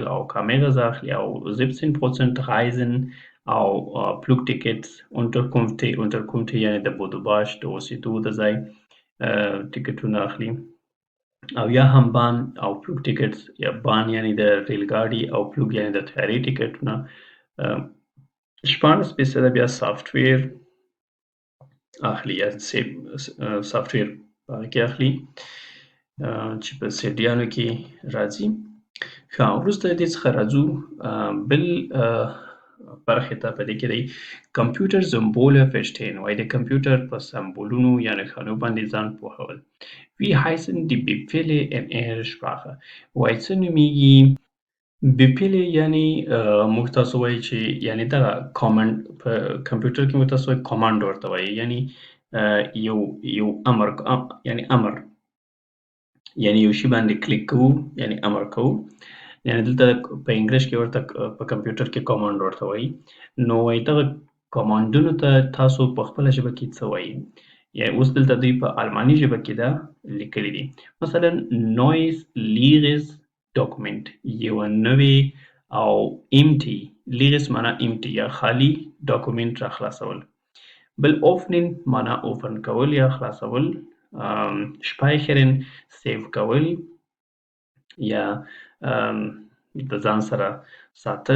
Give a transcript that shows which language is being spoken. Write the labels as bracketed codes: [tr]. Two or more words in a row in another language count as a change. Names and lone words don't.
[ps] او Kameras اخلي او 17% Reisen او [de] Flugtickets Unterkünfte [ps] یعنی د بودوباش د اوسېدو د ځای ټیکټونه اخلي او یا هم بان او فلوګ ټیکټس یا بان یعنی د ریل ګاډي او فلوګ یعنی د طیارې ټیکټونه 14% بیا سافټویر اخلي یا سافټویر په هغه کې اخلي چې په سیډیانو کې راځي. ښه وروسته د دې څخه راځو بل برخې ته، په دې کې دی کمپیوټر [de] Symbole verstehen، [ps] وایي د کمپیوټر په سمبولونو یا نښانو باندې ځان پوهول. [de] Wie heißen die Befehle in ihrer Sprache؟ [ps] وایي څه نومیږي بپیلې، یعنی موږ تاسو وایي چې یعنی دغه کامنډ په کمپیوټر کې موږ تاسو وایي کمانډ ورته وایي، یعنی یو امر، یعنی امر، یعنی یو شی باندې کلیک کوو یعنی امر کوو، یعنی دلته په انګلیش کې ورته په کمپیوټر کې کمانډ ورته وایي. نو وایي دغه کمانډونو ته تاسو په خپله ژبه کې څه وایي؟ یعنی اوس دلته دوی په الماني ژبه کې دا لیکلي دي. [de] مثلا neues leeres Dokument، [ps] یوه نوې او empty، leeres معنا empty یا خالی، ډاکومنټ را خلاصول. بل اوفنین معنا اوپن کول یا خلاصول، speichern سیو کول یا د ځان سره ساتل.